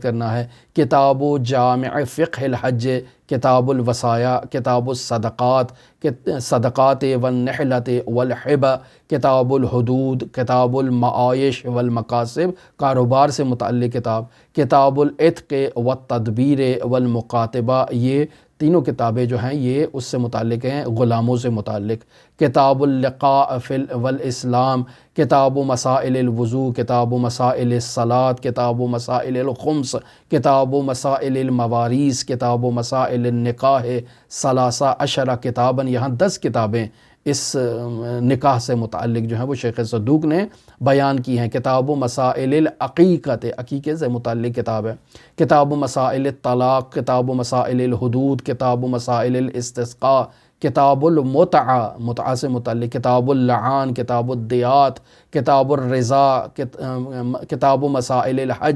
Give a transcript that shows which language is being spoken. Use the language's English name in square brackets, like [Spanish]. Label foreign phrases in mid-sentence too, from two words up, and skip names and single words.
[Urdu] کرنا ہے، کتاب جامع فقہ الحج، کتاب الوصایا، کتاب الصدقات، صدقات والنحلۃ والحبہ، کتاب الحدود، کتاب المعائش والمکاسب کاروبار سے متعلق کتاب، کتاب العتق والتدبیر والمکاتبہ یہ تینوں کتابیں جو ہیں یہ اس سے متعلق ہیں غلاموں سے متعلق، کتاب اللقاء والاسلام، کتاب مسائل الوضوء، کتاب مسائل الصلاۃ، کتاب مسائل الخمس، کتاب مسائل المواریث، کتاب مسائل النکاح، 13 کتاباً یہاں 10 کتابیں اس نکاح سے متعلق جو ہیں وہ شیخ صدوق نے بیان کی ہیں، کتاب مسائل العقیقۃ عقیقے سے متعلق کتاب ہے، کتاب مسائل الطلاق، کتاب مسائل الحدود، کتاب مسائل الاستسقاء، کتاب المتعہ متعہ سے متعلق، کتاب اللعان، کتاب الدیات، کتاب الرضا، کتاب مسائل الحج۔